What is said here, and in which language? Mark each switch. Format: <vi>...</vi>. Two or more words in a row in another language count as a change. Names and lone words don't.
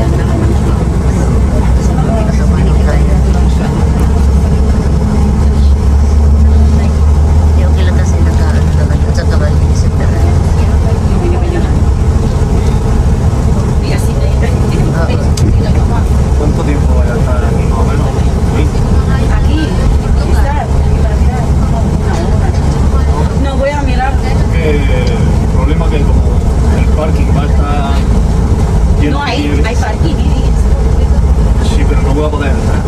<tl>Sa Balikay. Hindi, okay lang kasi nagkaan naman. At saka naman, inisip na rin. Oo.</tl> <es>¿Cuánto tiempo va a estar aquí? Más o menos 20. Aquí, está. No, voy a mirar. El problema es que como el parking va a estar lleno No de hay, nieve, hay parking. sí, pero no voy a poder entrar.</es>